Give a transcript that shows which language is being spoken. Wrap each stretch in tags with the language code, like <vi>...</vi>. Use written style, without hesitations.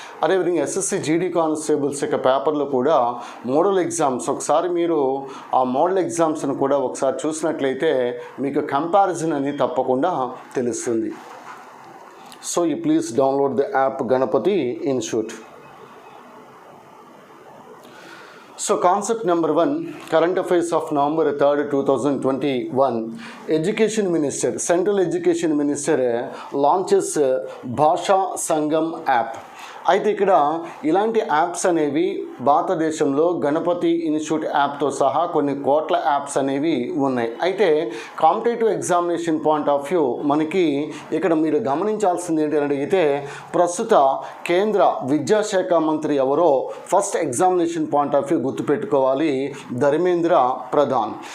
<te>అదేవిధంగా SSC GD constables యొక్క పేపర్లు కూడా మోడల్ ఎగ్జామ్స్, ఒకసారి మీరు ఆ మోడల్ ఎగ్జామ్స్ను కూడా ఒకసారి చూసినట్లయితే మీకు కంపారిజన్ అనేది తప్పకుండా తెలుస్తుంది.</te> <en>So you please download the app Ganapathi institute. So concept number 1, current affairs of November 3, 2021. Education Minister, Central Education Minister launches Bhasha Sangam app.</en> <te>అయితే ఇక్కడ ఇలాంటి యాప్స్ అనేవి భారతదేశంలో గణపతి ఇన్స్టిట్యూట్ యాప్తో సహా కొన్ని కోట్ల యాప్స్ అనేవి ఉన్నాయి. అయితే competitive examination point of view మనకి ఇక్కడ మీరు గమనించాల్సింది ఏంటి అని అడిగితే ప్రస్తుత కేంద్ర విద్యాశాఖ మంత్రి ఎవరో first examination point of view గుర్తుపెట్టుకోవాలి, ధర్మేంద్ర ప్రధాన్.</te>